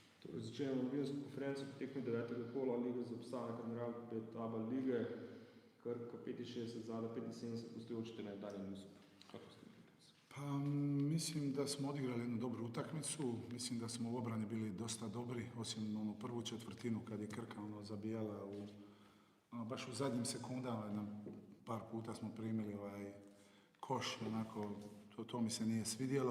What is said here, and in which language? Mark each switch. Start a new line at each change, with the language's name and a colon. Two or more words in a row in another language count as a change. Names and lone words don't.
Slovenian: Začenjamo novinarsko konferenco po tekmi 9. kola Lige za obstanek Admiral pred ABA lige, Krka 65, Zada 75, gostujoči trener Daniel Jusup.
Croatian: Kako ste utakmice? Pa mislim da smo odigrali jednu dobru utakmicu, mislim da smo u obrani bili dosta dobri, osim onu prvu četvrtinu kad je Krka zabijala baš u zadnjim sekundama, par puta smo primili koš, onako, to mi se nije svidjelo.